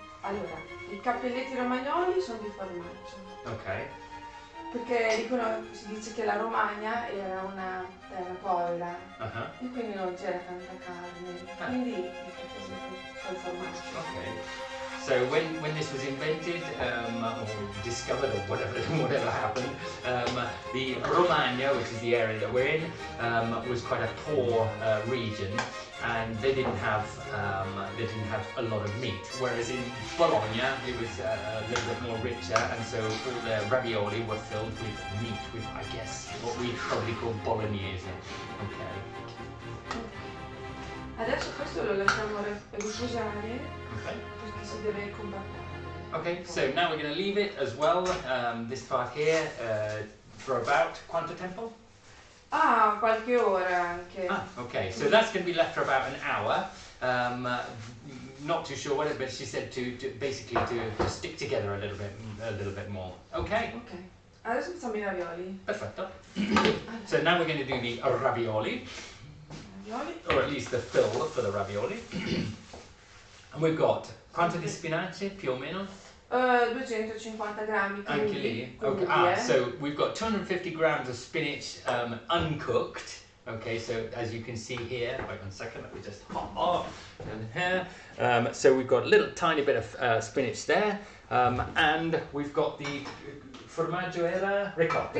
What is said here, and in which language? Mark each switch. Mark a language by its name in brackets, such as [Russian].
[Italian] Allora, i cappelletti romagnoli sono di formaggio, [English] Ok. [Italian] perché si dice che la Romagna era una terra povera [English] Uh-huh. [Italian] e quindi non c'era tanta carne, quindi i cappelletti col formaggio. [English] Okay. So when this was invented or discovered or whatever happened, the Romagna, which is the area that we're in, was quite a poor region, and they didn't have a lot of meat. Whereas in Bologna, it was a little bit more richer, and so all the ravioli were filled with meat, with I guess what we probably call bolognese. Okay. [Italian] Adesso questo lo lasciamo riposare [English] Okay. [Italian] perché si deve compattare. [English] Okay, so now we're going to leave it as well, this part here, for about [Italian] quanto tempo? Ah, qualche ora anche. [English] Ah, okay, so that's going to be left for about an hour. Not too sure what it, but she said to basically to stick together a little bit more. Okay, [Italian] Ok, adesso facciamo i ravioli. perfetto. [English] So now we're going to do the ravioli, [Italian] Ravioli. [English] or at least the fill for the ravioli. And we've got [Italian] quanto di spinaci più o meno? 250 grammi Anche crudi, lì. crudi, [English] Okay. So we've got 250 grams of spinach uncooked. Okay, so as you can see here, wait 1 second, let me just hop off and here. So we've got a little tiny bit of spinach there, and we've got the [Italian] formaggio era ricotta,